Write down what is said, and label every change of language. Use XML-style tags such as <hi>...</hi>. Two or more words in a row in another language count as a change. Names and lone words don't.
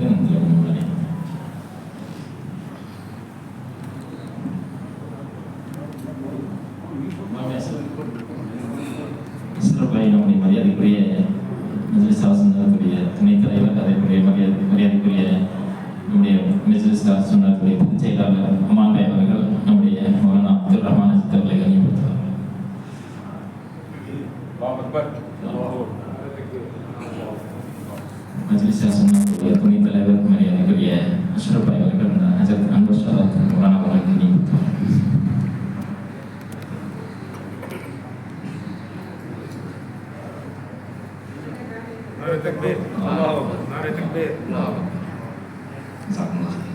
<ta>கொஞ்சம் முன்னாடி சிறப்பாக நம்முடைய மரியாதைக்குரிய மஜ்லிஸ் ஆசனத்துடைய துணைத் தலைவர், அதற்குரிய மரியாதைக்குரிய நம்முடைய மஜ்லிஸ் ஆசனத்துடைய பொதுச் செயலாளர் அமான்பாய் அவர்கள் நம்முடைய மௌலானா அப்துல் ரஹ்மான் அவர்களை கண்ணியப்படுத்துவார். மஜ்லிஸ் ஆசனத்துடைய துணைத் தலைவர் மரியாதைக்குரிய அஷ்ரஃபாய் அவர்கள் ஹஜரத் அன்வர் ஷாத் மௌலானா அவர்கள் கண்ணியப்படுத்துவார்.</ta> <ur>نعرۂ تکبیر.</ur> <ar>الله أكبر.</ar> <ur>نعرۂ تکبیر.</ur> <ar>الله أكبر. Jazakumullah.</ar>